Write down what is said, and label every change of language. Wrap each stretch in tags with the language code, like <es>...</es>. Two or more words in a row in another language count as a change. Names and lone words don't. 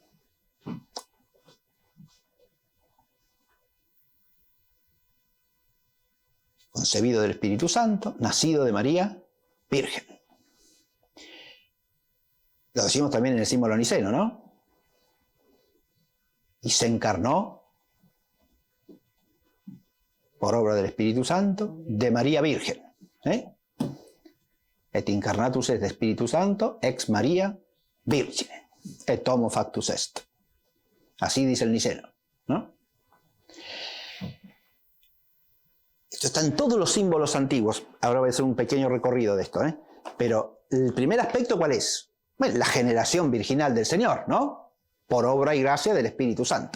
<es>Concebido del Espíritu Santo, nacido de María Virgen. Lo decimos también en el símbolo niceno, ¿no? Y se encarnó por obra del Espíritu Santo de María Virgen.</es> <la>Et incarnatus est de Espíritu Santo ex María Virgine. Et homo factus est.</la> <es>Así dice el niceno, ¿no? Esto está en todos los símbolos antiguos. Ahora voy a hacer un pequeño recorrido de esto, Pero el primer aspecto, ¿cuál es? Bueno, la generación virginal del Señor, ¿no? Por obra y gracia del Espíritu Santo.</es>